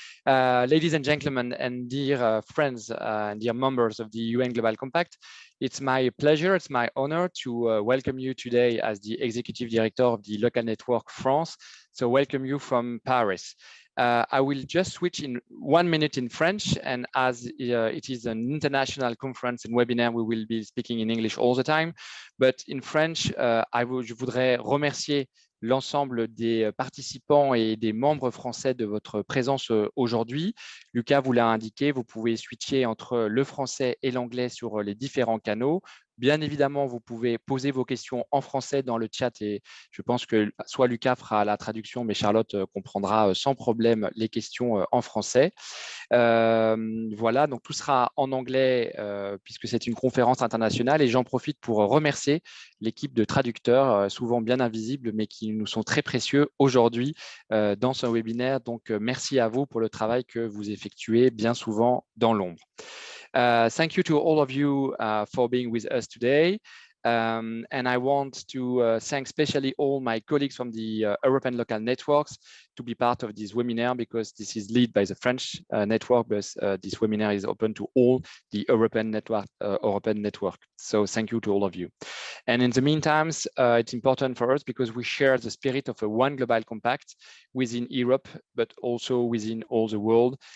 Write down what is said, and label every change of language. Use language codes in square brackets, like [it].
[en] Ladies and gentlemen, and dear friends and dear members of the UN Global Compact, it's my pleasure, it's my honor to welcome you today as the Executive Director of the Local Network France. So welcome you from Paris. I will just switch in 1 minute in French, and as it is an international conference and webinar, we will be speaking in English all the time. But in French, [fr] je voudrais remercier l'ensemble des participants et des membres français de votre présence aujourd'hui. Lucas vous l'a indiqué, vous pouvez switcher entre le français et l'anglais sur les différents canaux. Bien évidemment, vous pouvez poser vos questions en français dans le chat et je pense que soit Lucas fera la traduction, mais Charlotte comprendra sans problème les questions en français. Voilà, donc tout sera en anglais puisque c'est une conférence internationale et j'en profite pour remercier l'équipe de traducteurs, souvent bien invisibles, mais qui nous sont très précieux aujourd'hui dans ce webinaire. Donc, merci à vous pour le travail que vous effectuez bien souvent dans l'ombre. [en] Thank you to all of you for being with us today. And I want to thank especially all my colleagues from the European local networks to be part of this webinar, because this is led by the French network, but this webinar is open to all the European network. So thank you to all of you. And in the meantime, it's important for us because we share the spirit of a one global compact within Europe, but also within all the world.